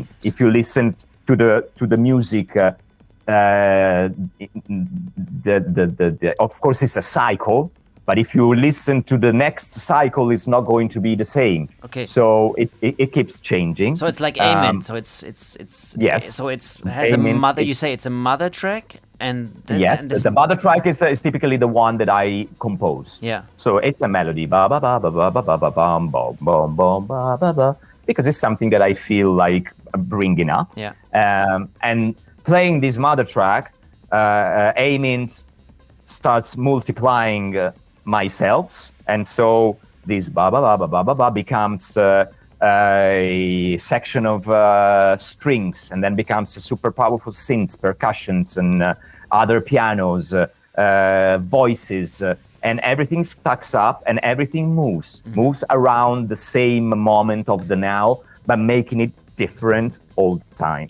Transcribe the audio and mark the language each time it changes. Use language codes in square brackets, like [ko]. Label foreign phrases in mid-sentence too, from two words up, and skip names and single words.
[en] If you listen to the music, of course it's a cycle, but if you listen to the next cycle, it's not going to be the same. Okay. So it keeps changing. So it's like Amen. So it's yes. So it has Amen. a mother. You say it's a mother track, and then, yes, and this, the mother track is typically the one that I compose. Yeah. So it's a melody, ba ba ba ba ba ba ba ba bum bum bum bum ba ba ba, because it's something that I feel like bringing up. Yeah. And playing this mother track, Amen starts multiplying myself, and so this ba ba ba ba ba ba ba becomes a section of strings, and then becomes a super powerful synths, percussions, and other pianos, voices, and everything stacks up, and everything moves around the same moment of the now, but making it different all the time.